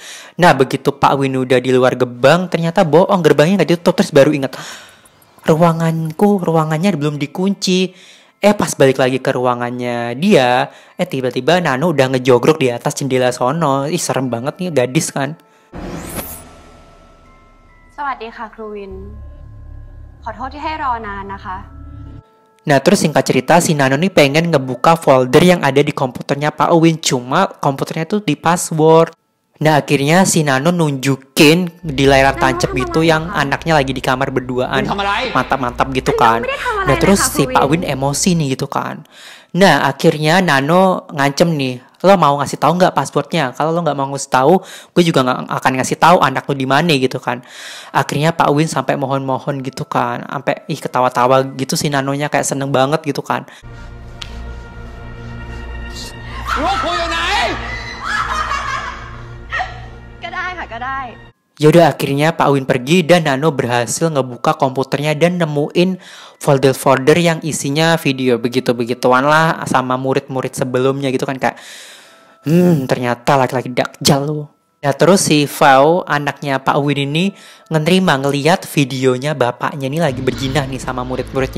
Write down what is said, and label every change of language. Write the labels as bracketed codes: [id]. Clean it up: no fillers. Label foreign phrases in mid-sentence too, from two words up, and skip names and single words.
[id] Nah begitu Pak Win udah di luar gerbang, ternyata bohong, gerbangnya nggak ditutup. Terus baru ingat, ruangannya belum dikunci. Pas balik lagi ke ruangannya dia, tiba-tiba Nano udah ngejogrok di atas jendela sono. Ih serem banget nih gadis kan. [th] สวัสดีค่ะครูวิน ขอโทษที่ให้รอนานนะคะ [id] Nah terus singkat cerita si Nano nih pengen ngebuka folder yang ada di komputernya Pak Win, cuma komputernya tuh di password. Nah akhirnya si Nano nunjukin di layar tancap gitu yang anaknya lagi di kamar berduaan, mantap-mantap gitu kan. Nah terus si Pak Win emosi nih gitu kan. Nah akhirnya Nano ngancem nih, lo mau ngasih tahu nggak passwordnya? Kalau lo nggak mau ngasih tahu, gue juga nggak akan ngasih tahu anak lo di mana gitu kan. Akhirnya Pak Win sampai mohon-mohon gitu kan, sampai ketawa-tawa gitu si Nanonya, kayak seneng banget gitu kan. [th] ก็ได้ค่ะก็ได้ [id] Yaudah akhirnya Pak Win pergi dan Nano berhasil ngebuka komputernya dan nemuin folder-folder yang isinya video begitu-begituan lah sama murid-murid sebelumnya gitu kan, kayak ternyata laki-laki dakjal lu. Nah terus si Fau, anaknya Pak Win ini ngeliat videonya bapaknya ini lagi berjinah nih sama murid-muridnya.